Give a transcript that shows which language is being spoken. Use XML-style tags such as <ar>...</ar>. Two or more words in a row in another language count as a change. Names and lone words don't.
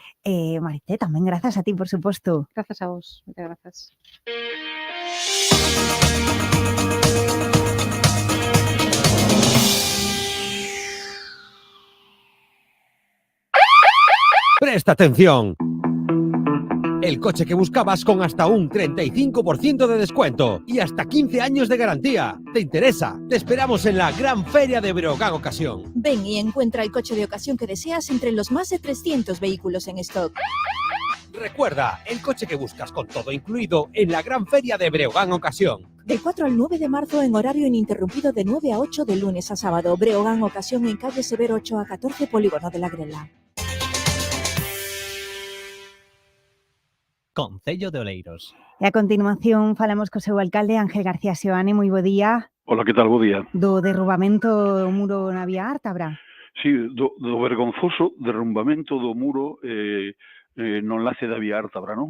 <gl>Marité, tamén grazas a ti, por suposto. Grazas a vos, moitas grazas.</gl> <es>Presta atención. El coche que buscabas con hasta un 35% de descuento y hasta 15 años de garantía. ¿Te interesa? Te esperamos en la Gran Feria de Breogán Ocasión. Ven y encuentra el coche de ocasión que deseas entre los más de 300 vehículos en stock. Recuerda, el coche que buscas con todo incluido en la Gran Feria de Breogán Ocasión. Del 4 al 9 de marzo en horario ininterrumpido de 9 a 8 de lunes a sábado. Breogán Ocasión en calle Severo 8 a 14, Polígono de la Grela.</es> <gl>Concello de Oleiros. E a continuación falamos co seu alcalde, Ángel García Seoane. Moi bo día. Hola, que tal? Bo día. Do derrubamento do muro na vía Ártabra. Sí, do vergonzoso derrumbamento do muro no enlace da vía Ártabra, non?</gl>